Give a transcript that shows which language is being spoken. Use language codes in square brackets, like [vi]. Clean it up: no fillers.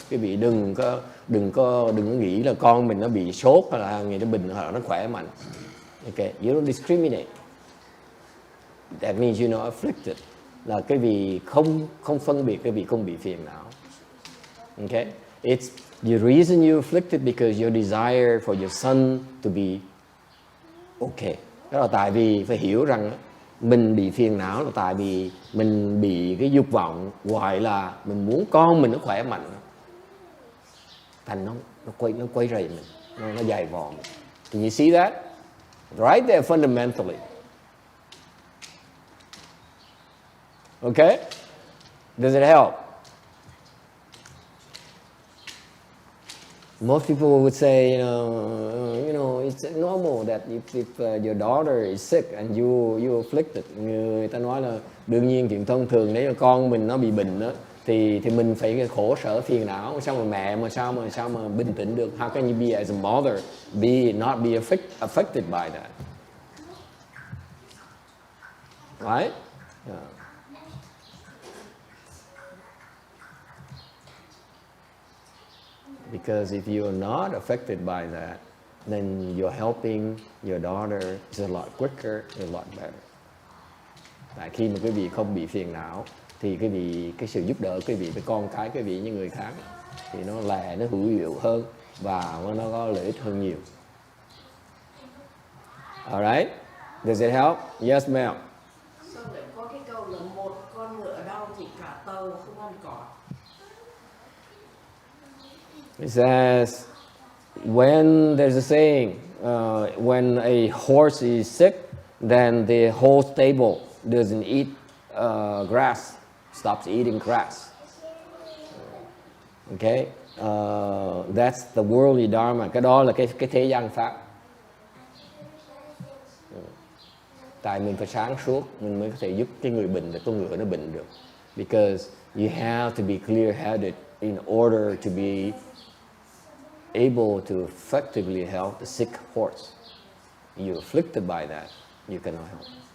[vi] Quý vị đừng có nghĩ là con mình nó bị sốt hay là người nó bệnh hoặc là nó khỏe mạnh. [en] Okay, you don't discriminate. That means you're not afflicted. [vi] Là quý vị không phân biệt, quý vị không bị phiền não. [en] Okay, it's the reason you're afflicted because your desire for your son to be okay. [vi] Đó là tại vì phải hiểu rằng mình bị phiền não là tại vì mình bị cái dục vọng gọi là mình muốn con mình nó khỏe mạnh, thành nó quay rầy mình, nó dày vò mình. [en] Can you see that? Right there fundamentally. Okay? Does it help? Most people would say, it's normal that if your daughter is sick and you afflicted. [vi] Người ta nói là đương nhiên chuyện thông thường nếu con mình nó bị bệnh đó, thì mình phải khổ sở phiền não. Sao mà mẹ mà sao mà bình tĩnh được? [en] How can you be as a mother not be affected by that? Right? Yeah. Because if you are not affected by that, then you're helping your daughter is a lot quicker, a lot better. [vi] Tại khi mà quý vị không bị phiền não, thì cái sự giúp đỡ quý vị với con cái quý vị như người khác thì nó hữu hiệu hơn và nó có lợi ích hơn nhiều. [en] Alright? Does it help? Yes, ma'am. [vi] Sao lại có cái câu là một con ngựa đau thì cả tàu không ăn cỏ? [en] It says, when there's a saying, when a horse is sick, then the whole stable doesn't eat grass, stops eating grass. Okay, that's the worldly dharma. [vi] Cái đó là cái thế gian pháp. Tại mình phải sáng suốt, mình mới có thể giúp cái người bệnh, con ngựa nó bệnh được. [en] Because you have to be clear-headed in order to be able to effectively help the sick horse. You're afflicted by that, you cannot help.